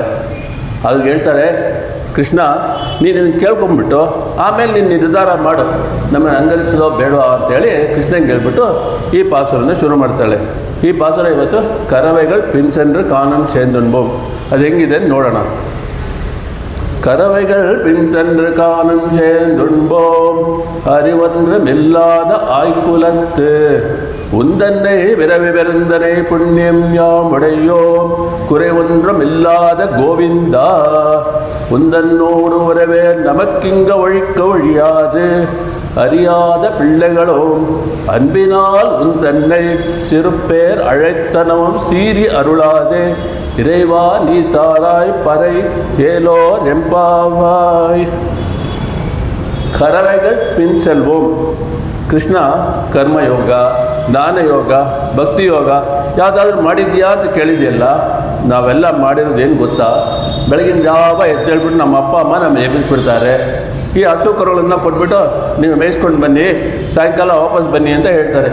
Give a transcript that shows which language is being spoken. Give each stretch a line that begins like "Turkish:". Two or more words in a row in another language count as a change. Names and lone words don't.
Kannada: ಅದು ಹೇಳ್ತಾಳೆ, ಕೃಷ್ಣ ನೀನು ಕೇಳ್ಕೊಂಬಿಟ್ಟು ಆಮೇಲೆ ನೀನು ನಿರ್ಧಾರ ಮಾಡು, ನಮ್ಮನ್ನು ಅಂಗರಿಸೋದೋ ಬೇಡವಾ ಅಂತೇಳಿ ಕೃಷ್ಣಂಗೆ ಹೇಳ್ಬಿಟ್ಟು ಈ ಪಾಸುರನ್ನು ಶುರು ಮಾಡ್ತಾಳೆ. ಈ ಪಾಸುರ ಇವತ್ತು
Tamil: கறவைகள் பின்சென்று கானம் சேர்ந்துண்போம்.
Kannada: ಅದು ಹೆಂಗಿದೆ ನೋಡೋಣ.
Tamil: கரவைகள் பின் சென்று காணும் சேர்ந்துண்போம் அறிவொன்றுமில்லாத ஆய்குலத்து உந்தன்னை விரவி பெருந்தனை புண்ணியம் யாம் உடையோம் குறை ஒன்றுமில்லாத கோவிந்தா உந்தன்னோடு உறவே நமக்கிங்க ஒழிக்க ஒழியாது அறியாத பிள்ளைகளோம் அன்பினால் உந்தன்னை சிறுபேர் அழைத்தனவும் சீறி அருளாதே இறைவா நீ தாராய் பறை ஏலோர் எம்பாவாய். கரவைகள் பின் செல்வோம்.
Kannada: ಕೃಷ್ಣ ಕರ್ಮಯೋಗ, ಜ್ಞಾನಯೋಗ, ಭಕ್ತಿಯೋಗ ಯಾವುದಾದ್ರೂ ಮಾಡಿದ್ಯಾ ಅಂತ ಕೇಳಿದೆಯಲ್ಲ. ನಾವೆಲ್ಲ ಮಾಡಿರೋದು ಏನು ಗೊತ್ತಾ? ಬೆಳಗಿನ ಜಾವ ಎದ್ದೇಳ್ಬಿಟ್ಟು ನಮ್ಮ ಅಪ್ಪ ಅಮ್ಮ ನಮ್ಮ ಎಬ್ಬಿಸ್ಬಿಡ್ತಾರೆ. ಈ ಹಸು ಕರುಗಳನ್ನು ಕೊಟ್ಬಿಟ್ಟು ನೀವು ಮೇಯಿಸ್ಕೊಂಡು ಬನ್ನಿ, ಸಾಯಂಕಾಲ ವಾಪಸ್ ಬನ್ನಿ ಅಂತ ಹೇಳ್ತಾರೆ.